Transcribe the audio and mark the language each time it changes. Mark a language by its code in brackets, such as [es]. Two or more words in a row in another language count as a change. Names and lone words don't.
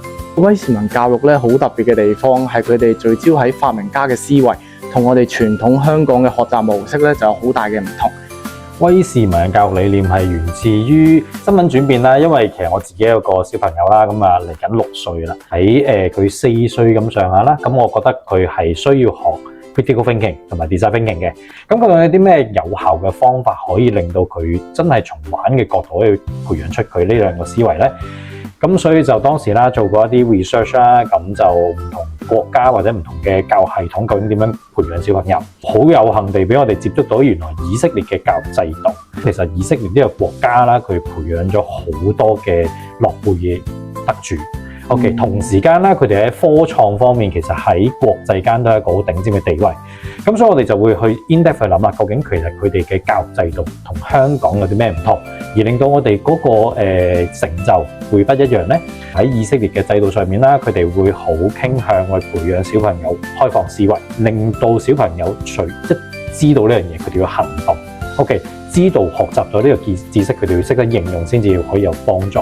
[yue] 威士文教育咧好特別嘅地方係佢哋聚焦喺發明家嘅思維，同我哋傳統香港嘅學習模式咧就有好大嘅唔同。威士文嘅教育理念係源自於身份轉變啦，因為其實我自己有個小朋友啦，咁啊嚟緊6歲啦，喺佢4歲咁上下啦，咁我覺得佢係需要學 [en] critical thinking [yue] 同埋 [en] design thinking [yue] 嘅。咁究竟有啲咩有效嘅方法可以令到佢真係從玩嘅角度去培養出佢呢兩個思維咧？咁所以就當時啦做過一啲 research 啦，咁就唔同國家或者唔同嘅教育系統究竟點樣培養小朋友，好有幸地俾我哋接觸到原來以色列嘅教育制度。其實以色列呢個國家啦，佢培養咗好多嘅諾貝爾得主。OK， 同時間啦，佢哋喺科創方面其實喺國際間都係一個好頂尖嘅地位。咁所以我哋就會去 in-depth 去諗啦，究竟其實佢哋嘅教育制度同香港有啲咩唔同，而令到我哋嗰個成就會不一樣咧？喺以色列嘅制度上面啦，佢哋會好傾向去培養小朋友開放思維，令到小朋友除一知道呢樣嘢，佢哋要行動。OK， 知道學習咗呢個知識，佢哋要識得應用先至可以有幫助。